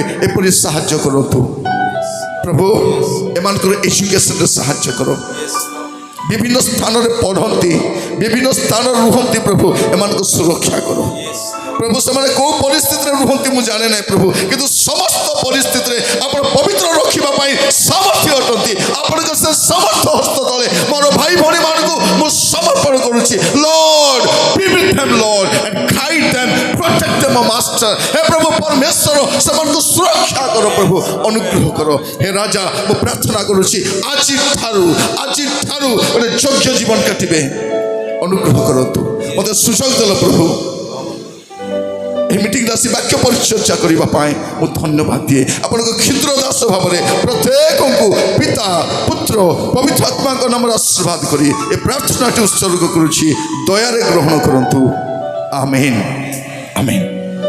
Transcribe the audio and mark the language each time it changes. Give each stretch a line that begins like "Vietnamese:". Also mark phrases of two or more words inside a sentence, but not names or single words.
Odia: ଏପରି ସାହାଯ୍ୟ କରନ୍ତୁ ପ୍ରଭୁ ଏମାନଙ୍କର ଏଜୁକେସନରେ ସାହାଯ୍ୟ କର ବିଭିନ୍ନ ସ୍ଥାନରେ ପଢ଼ନ୍ତି ବିଭିନ୍ନ ସ୍ଥାନରେ ରୁହନ୍ତି ପ୍ରଭୁ ଏମାନଙ୍କୁ ସୁରକ୍ଷା କର ପ୍ରଭୁ ସେମାନେ କେଉଁ ପରିସ୍ଥିତିରେ ରୁହନ୍ତି ମୁଁ ଜାଣେ ନାହିଁ ପ୍ରଭୁ କିନ୍ତୁ ସମସ୍ତ ପରିସ୍ଥିତିରେ ଆପଣ ପବିତ୍ର ରଖିବା ପାଇଁ ସାମର୍ଥ୍ୟ ଅଟନ୍ତି ଆପଣଙ୍କ ସେ ସମର୍ଥ ହସ୍ତ ତଳେ ମୋର ଭାଇ ଭଉଣୀମାନଙ୍କୁ ମୁଁ ସମର୍ପଣ କରୁଛି
English: Lord be with them Lord and guide them protect them O master
Hindi: हे प्रभु परमेश्वर
Odia: ସେମାନଙ୍କୁ ସୁରକ୍ଷା କର ପ୍ରଭୁ ଅନୁଗ୍ରହ କର हे ରାଜା ମୁଁ ପ୍ରାର୍ଥନା କରୁଛି ଆଜିଠାରୁ ଗୋଟେ ଯୋଗ୍ୟ ଜୀବନ କାଟିବେ ଅନୁଗ୍ରହ କରନ୍ତୁ ମୋତେ ସୁଯୋଗ ଦେଲ ପ୍ରଭୁ এই মিটিংରେ ଆସି ବାକ୍ୟ ପରିଚର୍ଚ୍ଚା କରିବା ପାଇଁ ମୁଁ ଧନ୍ୟବାଦ ଦିଏ ଆପଣଙ୍କ କ୍ଷୁଦ୍ର ଦାସ ଭାବରେ ପ୍ରତ୍ୟେକଙ୍କୁ ପିତା ପୁତ୍ର ପବିତ୍ର ଆତ୍ମାଙ୍କ ନାମରେ ଆଶୀର୍ବାଦ କରି ଏ ପ୍ରାର୍ଥନାଟି ଉତ୍ସର୍ଗ କରୁଛି ଦୟାରେ ଗ୍ରହଣ କରନ୍ତୁ ଆମେନ୍ ଆମେନ୍